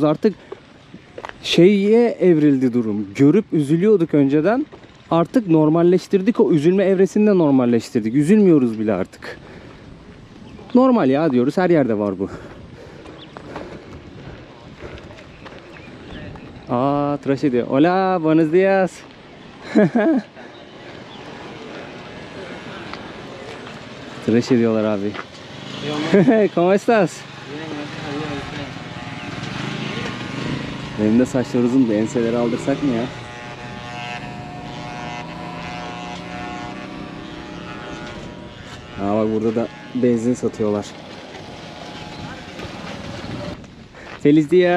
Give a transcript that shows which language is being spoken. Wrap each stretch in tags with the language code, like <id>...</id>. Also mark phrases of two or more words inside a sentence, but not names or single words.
<tr>Artık şeye evrildi durum. Görüp üzülüyorduk önceden. Artık normalleştirdik, o üzülme evresini de normalleştirdik. Üzülmüyoruz bile artık. Normal ya diyoruz, her yerde var bu. Tıraş ediyor.</tr> <es>Hola, buenos días.</es> <tr>Tıraş ediyorlar abi.</tr> <es>¿Cómo estás?</es> <tr>Benim de saçlar uzun, enseleri aldırsak mı ya? Bak burada da benzin satıyorlar.</tr> <es>Feliz dia.</es>